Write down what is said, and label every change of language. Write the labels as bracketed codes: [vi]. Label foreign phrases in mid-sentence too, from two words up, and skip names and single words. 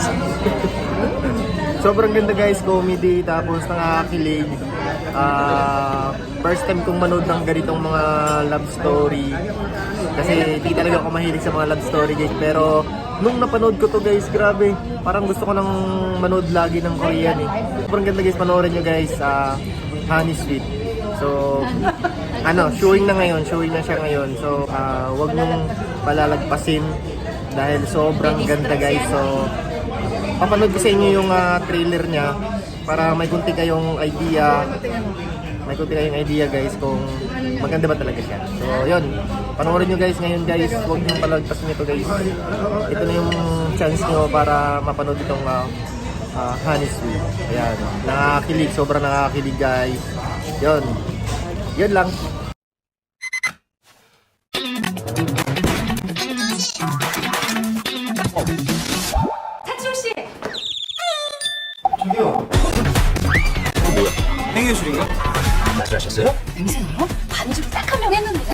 [tl] Sobrang ganda guys, comedy, tapos nakakakilig. [en] First time [tl] kong manood ng ganitong mga love story. Kasi di talaga ako mahilig sa mga love story guys. Pero nung napanood ko to guys, grabe. Parang gusto ko nang manood lagi ng Korean eh. Sobrang ganda guys, panoorin nyo guys. Honey Sweet. So, showing na siya ngayon. So, wag nung palalagpasin dahil sobrang ganda guys. So, papanood ko sa inyo yung trailer niya para may kunti kayong idea. May kunti kayong idea guys kung maganda ba talaga siya. So, yun. Panoorin nyo guys ngayon guys. Huwag nyo palagpasin ito guys. Ito na yung chance nyo para mapanood itong Honey Sweet. Ayan. Nakakilig. Sobrang nakakilig guys. Yun. Yun lang. [ko] 차출씨! 저기요. 뭐야? 행위술인가? 마술하셨어요? 냄새나요? 반죽을 딱 한 명 했는데.